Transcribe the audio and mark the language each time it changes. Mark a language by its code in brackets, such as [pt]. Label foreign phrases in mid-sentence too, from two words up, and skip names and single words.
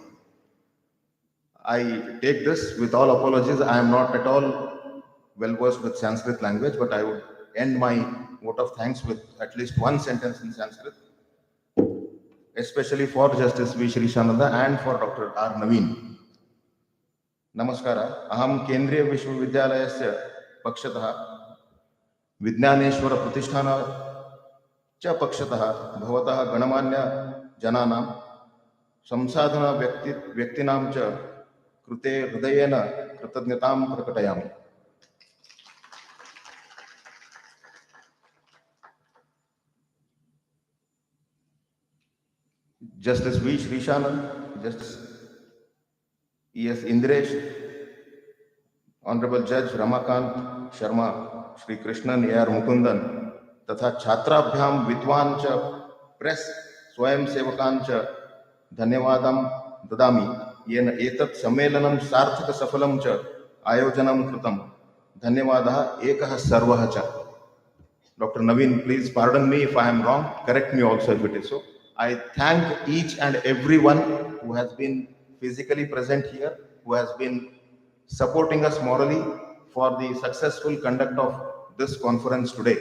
[en] I take this with all apologies. I am not at all well versed with Sanskrit language, but I would end my vote of thanks with at least one sentence in Sanskrit, especially for Justice V. Srishananda and for Dr. R. Naveen. Namaskara. [sa] अहं केन्द्रीय विश्वविद्यालय पक्षतः विज्ञानेश्वर प्रतिष्ठान च पक्षतः भवतः गणमान्य जनानां संसाधना व्यक्तीनां च कृते हृदयेन कृतज्ञतां प्रकटयामि. [en] Justice V. Srishanand, Justice E.S. Indresh, Honorable Judge Ramakant Sharma, Shri Krishnan A.R. [sa] Mukundan, तथा छात्राभ्याम विद्वान च प्रेस स्वयं सेवकान च धन्यवादं ददामि येन एतत् सम्मेलनं सार्थक सफलं च आयोजनं कृतं. धन्यवादः एकः सर्वः च. [en] Dr. Naveen, please pardon me if I am wrong. Correct me also if it is so. I thank each and everyone who has been physically present here, who has been supporting us morally for the successful conduct of this conference today.